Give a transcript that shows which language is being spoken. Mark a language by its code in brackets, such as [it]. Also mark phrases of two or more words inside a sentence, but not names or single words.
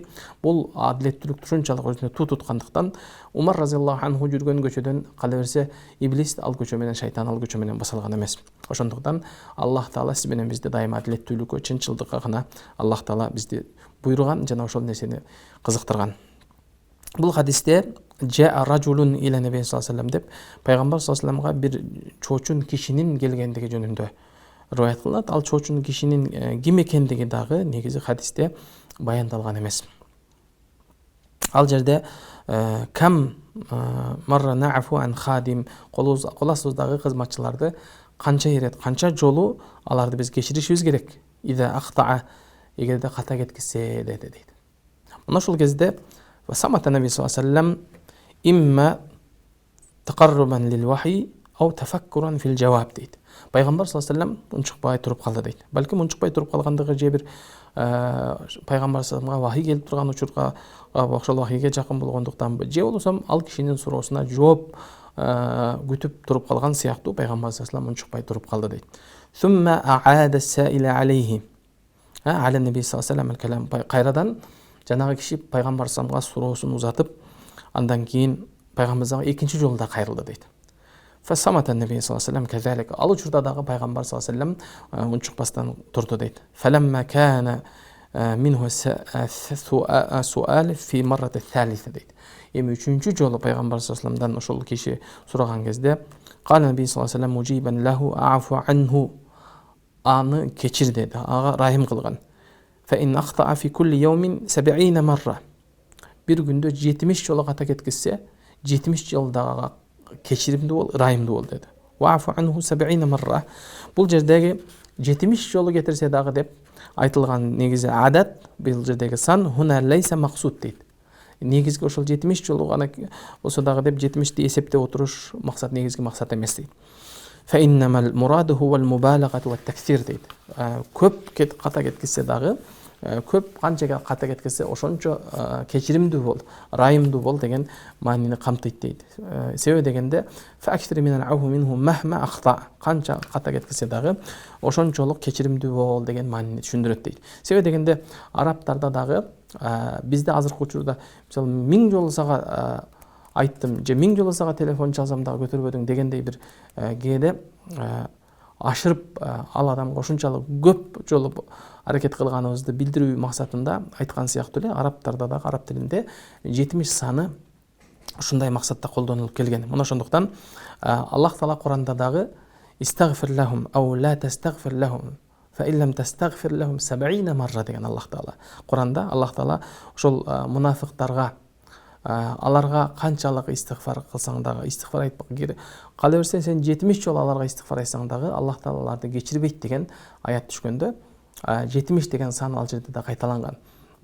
[ky] Бул адилеттүүлүк ушунчалык өзүнө туу туткандыктан Умар [ar] رضي الله عنه [ky] жүргөн көчөдөн кала берсе иблис ал көчө менен, шайтан ал көчө менен басылган эмес. Ошондуктан Аллах Таала сиз менен бизди дайыма адилеттүүлүккө, чынчылдыкка гана Аллах Таала бизди буйруган жана ошол нерсени кызыктырган. Бұл хадисте [ar] جاء رجل إلى النبي صلى الله عليه وسلم [ky] деп пайгамбар [ar] صلى الله عليه وسلم-га [ky] бир чоочун кишинин келгендиги жөнүндө риваят кылынат. Ал чоочун кишинин ким экендиги дагы негизи хадисте баяндалган эмес. Ал жерде [ar] كم مرة نعفو عن الخادم, [ky] коласыбыздагы кызматчыларды канча ирет, канча жолу аларды биз кечиришибиз керек. [ar] إذا أخطأ, [ky] эгерде ката кеткисе дейт. Мына ушул кезде [ar] وصمت النبي صلى الله عليه وسلم إما تقربا للوحي أو تفكرا في الجواب дейт. [ky] Пайгамбар [ar] صلى الله عليه وسلم [ky] унчукпай туруп калды дейт. Балким унчукпай туруп калгандыгы же бир пайгамбар саллаллаху вахий келип турган учурга, ошол вахийге жакын болгондуктан, же болбосо ал кишинин суроосуна жооп күтүп туруп калган сыяктуу пайгамбар [ar] صلى الله عليه وسلم [ky] унчукпай туруп калды дейт. [ar] ثم أعاد السائل عليه على النبي صلى الله عليه وسلم الكلام. [ky] Кайрадан жанагы киши пайгамбар саллаллаху суроосун узатып, андан кийин пайгамбарга экинчи жолу да кайрылды дейт. [ar] فصمت النبي صلى الله عليه وسلم كذلك. [ky] Ал учурда дагы пайгамбар [ar] صلى الله عليه وسلم [ky] унчукпастан турду дейт. [ar] فلما كان منه سؤال في المرة الثالثة дейт. [ky] Эми үчүнчү жолу пайгамбар [ar] صلى الله عليه وسلم-дан [ky] ошол киши сураган кезде [ar] قال النبي صلى الله عليه وسلم مجيبا له اعف عنه, [ky] аны кечир деди, ага рахим кылган. [ar] فإن أخطأ في كل يوم 70 مرة. [ky] Bir günde 70 жолу ката кеткизсе, 70 жолдагы кечиримдүү бол, райымдуу бол деди. [ar] واعف عنه 70 مرة. [ky] Бул жердеги 70 жолу кетирсе дагы деп айтылган негизи адат, бул жердеги сан [ar] هنا ليس مقصود [ky] дейт. Негизги ошол 70 жолу гана болсо дагы деп 70ти эсептеп отуруш максат, негизги максат эмес дейт. [ar] فإنما المراد هو المبالغة والتكثير дейт. [ky] Көп ката кеткизсе дагы, көп канчага ката кеткизсе ошончо кечиримдүү бол, райымдуу бол деген маанини камтыйт дейт. Себеби дегенде фактори менен [ar] اعف منه مهما أخطأ, [ky] канча ката кеткизсе дагы ошончолук кечиримдүү бол деген маанини түшүндүрөт дейт. Себеби дегенде арабтарда дагы бизде азыркы учурда мисалы 1000 жолу сага айттым, же 1000 жолу сага телефон чалсам дагы көтөрбөдүң дегендей бир кээде ашырып ал адамга ошончалык көп жолу аракет кылганыбызды билдирүү максатында айткан сыяктуу эле арабтарда дагы, араб тилинде 70 саны ушундай максатта колдонулуп келген. Мына ошондуктан Аллах Таала Куранда дагы [ar] استغفر لهم أو لا تستغفر لهم فإن تستغفر لهم 70 مرة [ky] деген Аллах Таала. Куранда Аллах Таала ошол мунафыктарга аларга канчалык истигфар кылсаң дагы, истигфар айтпак керек. Кала берсең сен 70 жолу аларга истигфар айтсаң дагы Аллах Таала аларды кечирбейт деген аят түшкөндө 70 деген сан ал жерде да кайталанган.